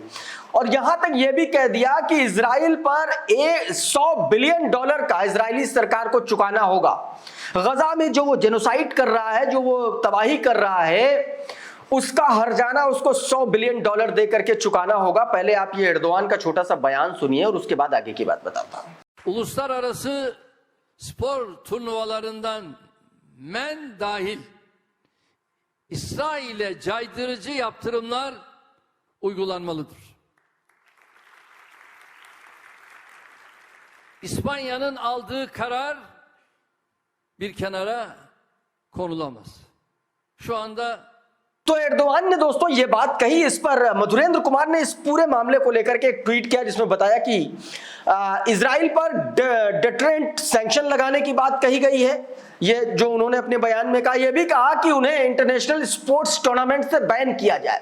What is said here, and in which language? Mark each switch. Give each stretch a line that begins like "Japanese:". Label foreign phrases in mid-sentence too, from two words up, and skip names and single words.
Hindi: और यहां तक यह भी कह दिया कि इजराइल पर $100 बिलियन का इजरायली सरकार को चुकाना होगा। गजा में जो वो जेनोसाइड कर रहा है, जो वो तबाही कर रहा है, उसका हर्जाना उसको $100 बिलियन दे करके चुकाना होगा। पहले आप ये एर्दोगान का छोटा सा बयान सुनिए और उसके बाद आगे की बात बताता हूं।
Turkish: Uluslararası spor turnuvalarından men dahil İsrail'e caydırıcı yaptırımlar uygulanmalıdır. İspanya'nın aldığı karar bir kenara konulamaz. Şu anda
Hindi: तो एर्दोगान ने दोस्तों ये बात कही। इस पर मधुरेंद्र कुमार ने इस पूरे मामले को लेकर के एक ट्वीट किया जिसमें बताया कि इजराइल पर
English: deterrent sanction
Hindi: लगाने की बात कही गई है। ये जो उन्होंने अपने बयान में कहा, यह भी कहा कि उन्हें
English: international sports tournament
Hindi: से बैन किया जाए।